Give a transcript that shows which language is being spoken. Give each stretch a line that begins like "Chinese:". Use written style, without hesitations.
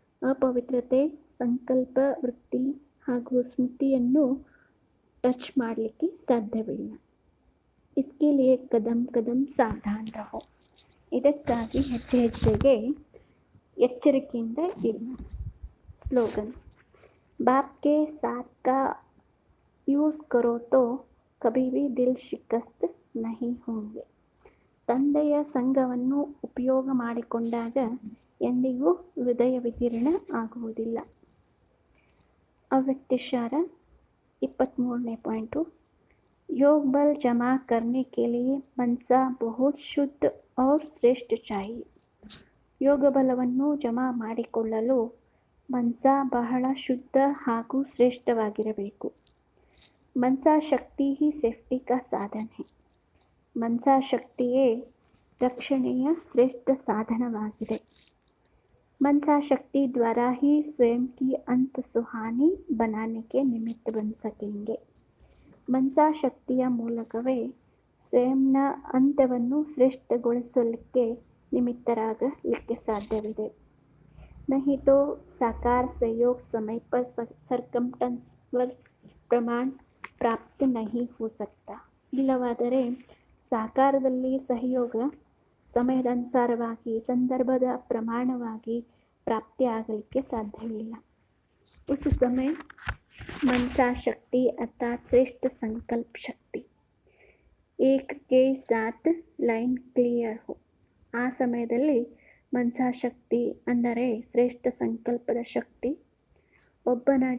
Kannada: ಅಪವಿತ್ರತೆ ಸಂಕಲ್ಪ ವೃತ್ತಿ ಹಾಗೂ ಸ್ಮೃತಿಯನ್ನು ಟಚ್ ಮಾಡಲಿಕ್ಕೆ ಸಾಧ್ಯವಿಲ್ಲ.
Hindi: इसके लिए कदम कदम सावधान रहो,
Kannada: ಇದಕ್ಕಾಗಿ ಹೆಜ್ಜೆ ಹೆಜ್ಜೆಗೆ ಎಚ್ಚರಿಕೆಯಿಂದ ಇರಿ.
English: Slogan.
Hindi: बाप के साथ का ಯೂಸ್ करो तो कभी भी दिल शिकस्त नहीं होंगे.
Kannada: ತಂದೆಯ ಸಂಘವನ್ನು ಉಪಯೋಗ ಮಾಡಿಕೊಂಡಾಗ ಎಂದಿಗೂ ಹೃದಯ ವಿದೀರ್ಣ ಆಗುವುದಿಲ್ಲ. ಅವ್ಯಕ್ತಸಾರ 23ನೇ ಪಾಯಿಂಟು.
Hindi: योग बल जमा करने के लिए मनसा बहुत शुद्ध और ಶ್ರೇಷ್ಠ चाहिए.
Kannada: ಯೋಗ ಬಲವನ್ನು ಜಮಾ ಮಾಡಿಕೊಳ್ಳಲು ಮನಸ ಬಹಳ ಶುದ್ಧ ಹಾಗೂ ಶ್ರೇಷ್ಠವಾಗಿರಬೇಕು.
Hindi: मनसा शक्ति ही सेफ्टी का साधन है.
Kannada: मनसा ಶಕ್ತಿಯೇ ರಕ್ಷಣೆಯ ಶ್ರೇಷ್ಠ ಸಾಧನವಾಗಿದೆ.
Hindi: मनसा शक्ति द्वारा ही स्वयं की अंत सुहानी बनाने के निमित्त बन सकेंगे.
Kannada: मनसा ಶಕ್ತಿಯ ಮೂಲಕವೇ ಸ್ವಯಂನ ಅಂತ್ಯವನ್ನು ಶ್ರೇಷ್ಠಗೊಳಿಸಲಿಕ್ಕೆ ನಿಮಿತ್ತರಾಗಲಿಕ್ಕೆ ಸಾಧ್ಯವಿದೆ.
Hindi: नहीं तो साकार सहयोग समय पर ಸರ್ಕಮ್ಸ್ಟೆನ್ಸ್ ಪ್ರಮಾಣ ಪ್ರಾಪ್ತಿ नहीं हो सकता.
Kannada: ಇಲ್ಲವಾದರೆ ಸಾಕಾರದಲ್ಲಿ ಸಹಯೋಗ ಸಮಯದನುಸಾರವಾಗಿ ಸಂದರ್ಭದ ಪ್ರಮಾಣವಾಗಿ ಪ್ರಾಪ್ತಿಯಾಗಲಿಕ್ಕೆ ಸಾಧ್ಯವಿಲ್ಲ.
Hindi: उस समय मनसा शक्ति अर्थात श्रेष्ठ संकल्प शक्ति एक के साथ
English: line clear
Hindi: हो.
Kannada: ಆ ಸಮಯದಲ್ಲಿ ಮನಸಾ ಶಕ್ತಿ ಅಂದರೆ ಶ್ರೇಷ್ಠ ಸಂಕಲ್ಪದ ಶಕ್ತಿ ಒಬ್ಬನ